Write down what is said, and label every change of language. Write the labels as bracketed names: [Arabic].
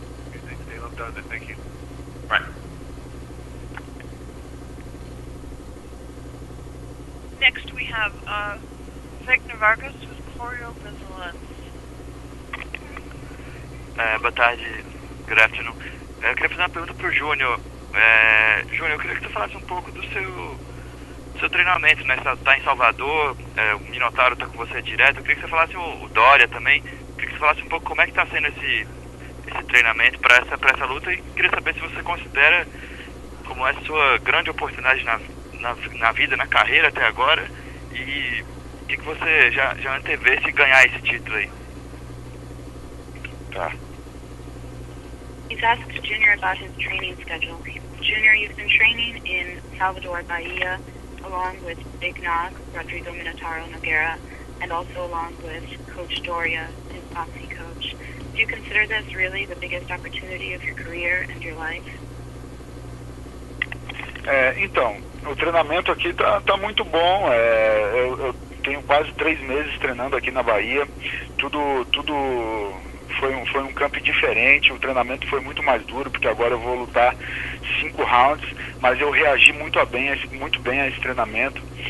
[English] Okay, thanks Dave, I'm done then, thank you. Right. Next we have Wagner Vargas with Choreo Vigilance. [Portuguese] Boa tarde, [English] good afternoon. [Portuguese] Eu queria fazer uma pergunta pro Júnior. Júnior, eu queria que você falasse um pouco do seu treinamento, né? Você tá em Salvador, o Minotauro tá com você direto. Eu queria que você falasse o Dória também. Eu queria que você falasse um pouco como é que tá sendo esse treinamento para essa luta, e queria saber se você considera como é a sua grande oportunidade na vida, na carreira até agora, e o que você já antevê se ganhar esse título aí. Tá. [English] He's asked Junior about his training schedule. Junior, you've been training in Salvador, Bahia, along with Big Nog, Rodrigo Minotauro Nogueira, and also along with Coach Doria, his boxing coach. Do you consider this really the biggest opportunity of your career and your life? [Portuguese] Então, o treinamento aqui tá muito bom. Eu tenho quase 3 meses treinando aqui na Bahia. Tudo foi um campo diferente. O treinamento foi muito mais duro, porque agora eu vou lutar 5 rounds, mas eu reagi muito bem a esse treinamento.